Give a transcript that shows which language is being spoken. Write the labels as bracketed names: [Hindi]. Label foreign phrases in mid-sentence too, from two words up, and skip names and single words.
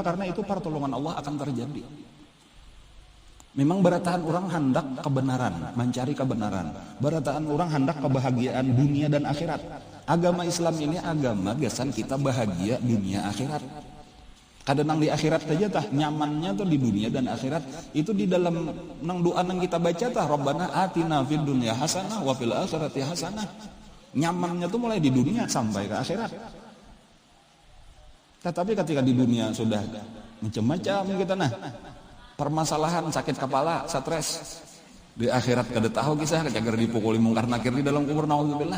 [Banjar] Karena itu pertolongan Allah akan terjadi. Memang barataan orang hendak kebenaran, mencari kebenaran. Barataan orang hendak kebahagiaan dunia dan akhirat. Agama Islam ini agama gasan kita bahagia dunia akhirat. Kadang di akhirat saja tah nyamannya tuh di dunia dan akhirat itu di dalam nang doa nang kita baca tah [Arabic] ربنا آتنا في الدنيا حسنة وفي الآخرة حسنة. [Banjar] Nyamannya tuh mulai di dunia sampai ke akhirat. Tetapi ketika di dunia sudah macam-macam kita permasalahan sakit kepala, stres. Di akhirat kada tahu kisah kejagar dipukuli mungkar nakir di dalam kubur naudzubillah.